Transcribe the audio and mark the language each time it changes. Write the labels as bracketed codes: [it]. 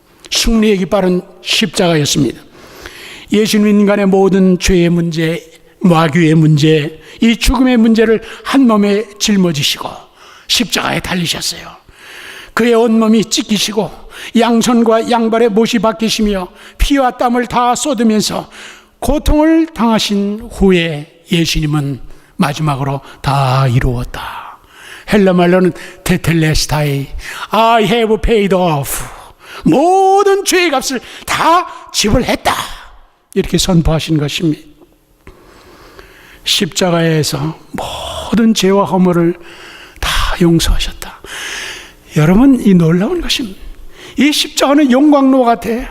[ko] 승리의 깃발은 십자가였습니다. 예수님 인간의 모든 죄의 문제, 마귀의 문제, 이 죽음의 문제를 한 몸에 짊어지시고 십자가에 달리셨어요. 그의 온몸이 찢기시고 양손과 양발에 못이 박히시며 피와 땀을 다 쏟으면서 고통을 당하신 후에 예수님은 마지막으로 다 이루었다. 헬라말로는 [en] 테텔레스타이, I have paid off. [ko] 모든 죄의 값을 다 지불했다. 이렇게 선포하신 것입니다. 십자가에서 모든 죄와 허물을 다 용서하셨다. 여러분, 이 놀라운 것입니다. 이 십자가는 용광로 같아.